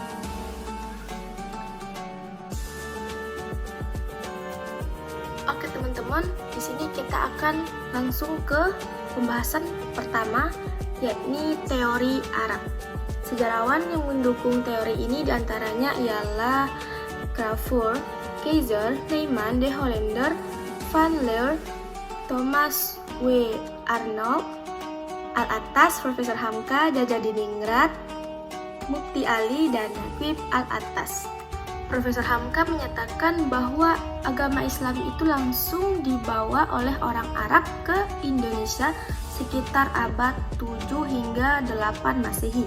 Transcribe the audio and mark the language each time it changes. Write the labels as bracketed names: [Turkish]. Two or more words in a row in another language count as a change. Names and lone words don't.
[Indonesian] Oke teman-teman, di sini kita akan langsung ke pembahasan pertama, yakni teori Arab. Sejarawan yang mendukung teori ini diantaranya ialah Crawford, Kaiser, Neyman, De Hollander, Van Leer, Thomas W. Arnold, Al-Attas, Profesor Hamka, Jaja Diningrat, Mukti Ali, dan Naqib Al-Attas. Profesor Hamka menyatakan bahwa agama Islam itu langsung dibawa oleh orang Arab ke Indonesia sekitar abad 7 hingga 8 Masehi.